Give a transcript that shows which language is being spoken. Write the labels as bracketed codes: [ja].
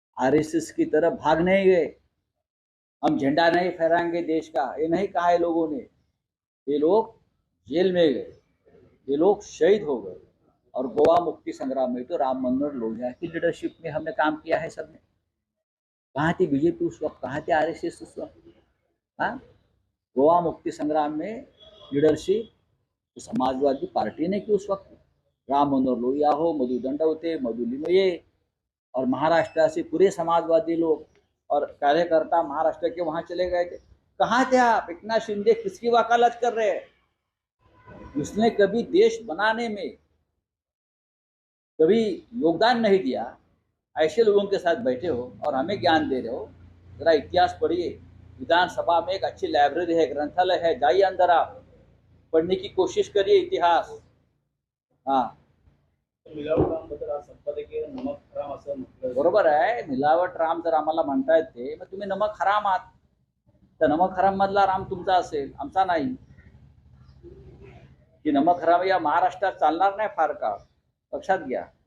[hi] RSS की तरफ भाग नहीं गए. हम झंडा नहीं फहराएंगे देश का, ये नहीं कहा है लोगों ने. ये लोग जेल में गए, ये लोग शहीद हो गए. और गोवा मुक्ति संग्राम में तो राम मनोहर लोहिया की लीडरशिप में हमने काम किया है सबने. कहाँ थी बीजेपी उस वक्त? कहाँ थे RSS उस वक्त? गोवा मुक्ति संग्राम में लीडरशिप तो समाजवादी पार्टी ने की उस वक्त। राम मनोहर लोहिया हो, मधु दंडवते, मधु लिमये और महाराष्ट्र से पूरे समाजवादी लोग और कार्यकर्ता महाराष्ट्र के वहां चले गए थे। कहाँ थे आप? एकनाथ शिंदे किसकी वकालत कर रहे हैं? उसने कभी देश बनाने में कभी योगदान नहीं दिया, ऐसे लोगों के साथ बैठे हो और हमें ज्ञान दे रहे हो। जरा इतिहास पढ़िए। विधानसभा में एक अच्छी लाइब्रेरी है, ग्रंथालय है, जाइए अंदर, आप पढ़ने की कोशिश करिए इतिहास। हाँ, [mr] मिलावट रामबद्दल आज संपादकीय नमक हराम असं म्हटलं. बरोबर आहे. मिलावट राम जर आम्हाला म्हणता येते, मग तुम्ही नमक हराम आहात. तर नमक हराम मधला राम तुमचा असेल, आमचा नाही. की नमक हराम या महाराष्ट्रात चालणार नाही फार काळ, लक्षात घ्या.